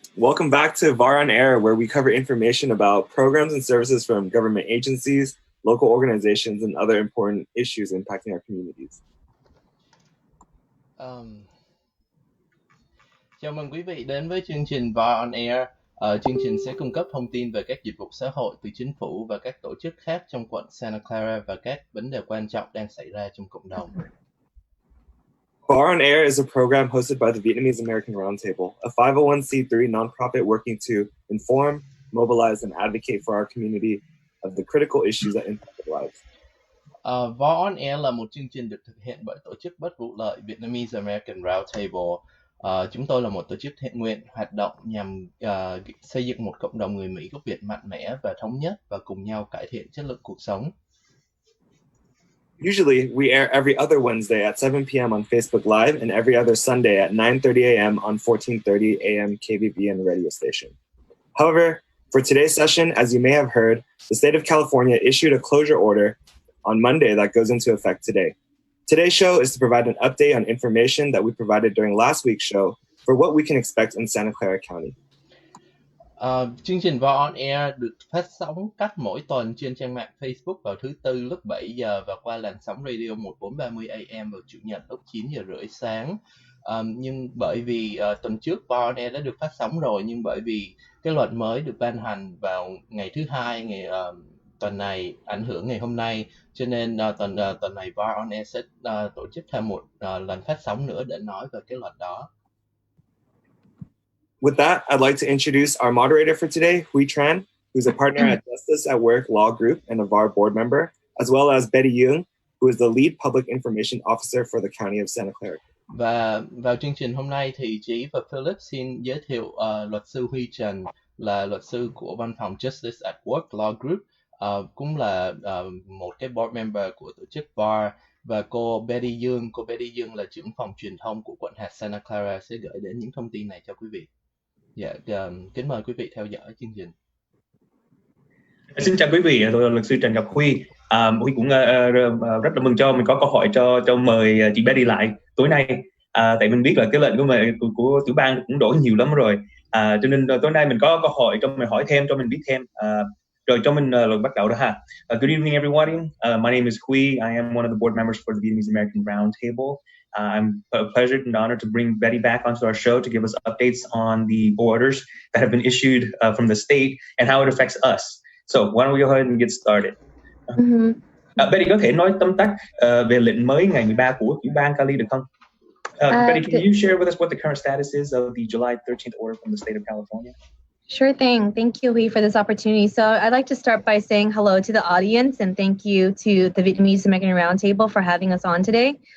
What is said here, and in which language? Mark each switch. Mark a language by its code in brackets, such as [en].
[en] Welcome back to VAR On Air, where we cover information about programs and services from government agencies, local organizations, and other important issues impacting our communities. [vi] Chào mừng quý vị đến với chương trình VAR On Air. Chương trình sẽ cung cấp thông tin về các dịch vụ xã hội từ chính phủ và các tổ chức khác trong quận Santa Clara và các vấn đề quan trọng đang xảy ra trong cộng đồng. [en] VAR On Air is a program hosted by the Vietnamese American Roundtable, a 501c3 nonprofit working to inform, mobilize, and advocate for our community of the critical issues that impact our lives. [vi] VAR On Air là một chương trình được thực hiện bởi tổ chức bất vụ lợi Vietnamese American Roundtable. Chúng tôi là một tổ chức thiện nguyện hoạt động nhằm xây dựng một cộng đồng người Mỹ gốc Việt mạnh mẽ và thống nhất và cùng nhau cải thiện chất lượng cuộc sống. [en] Usually, we air every other Wednesday at 7 p.m. on Facebook Live and every other Sunday at 9:30 a.m. on 1430 a.m. KVBN radio station. However, for today's session, as you may have heard, the state of California issued a closure order on Monday that goes into effect today. Today's show is to provide an update on information that we provided during last week's show for what we can expect in Santa Clara County. [vi] Chương trình VAR On Air được phát sóng cách mỗi tuần trên trang mạng Facebook vào thứ Tư lúc 7 giờ và qua làn sóng radio 1430 AM vào Chủ nhật lúc 9 giờ rưỡi sáng. Nhưng bởi vì tuần trước VAR On Air đã được phát sóng rồi, nhưng bởi vì cái luật mới được ban hành vào ngày thứ Hai, tuần này ảnh hưởng ngày hôm nay, cho nên tuần này VAR On Air sẽ tổ chức thêm một lần phát sóng nữa để nói về cái luật đó. [en] With that, I'd like to introduce our moderator for today, Huy Tran, who's a partner at Justice at Work Law Group and a VAR board member, as well as Betty Duong, who is the lead public information officer for the County of Santa Clara. [vi] Và vào chương trình hôm nay thì Trí và Philip xin giới thiệu luật sư Huy Tran, là luật sư của văn phòng Justice at Work Law Group, cũng là một cái [en] board member [vi] của tổ chức VAR, và cô Betty Duong là trưởng phòng truyền thông của quận hạt Santa Clara sẽ gửi đến những thông tin này cho quý vị. Dạ, kính mời quý vị theo dõi chương trình. Xin chào quý vị, tôi là luật sư Trần Ngọc Huy. Huy cũng rất là mừng cho mình có câu hỏi cho mời chị Betty lại tối nay. Tại mình biết là cái lệnh của tiểu bang cũng đổi nhiều lắm rồi, cho nên tối nay mình có câu hỏi cho mình hỏi thêm, cho mình biết thêm. Rồi cho mình bắt đầu đó ha. [en] Good evening everybody. My name is Huy. I am one of the board members for the Vietnamese American Roundtable. I'm a pleasure and honor to bring Betty back onto our show to give us updates on the orders that have been issued from the state and how it affects us. So why don't we go ahead and get started? [vi] Betty có thể nói tóm tắt về lệnh mới ngày 13 của tiểu bang Cali được không? [en] Betty, can you share with us what the current status is of the July 13th order from the state of California? Sure thing. Thank you, Huy, for this opportunity. So I'd like to start by saying hello to the audience and thank you to the Vietnamese American Roundtable for having us on today.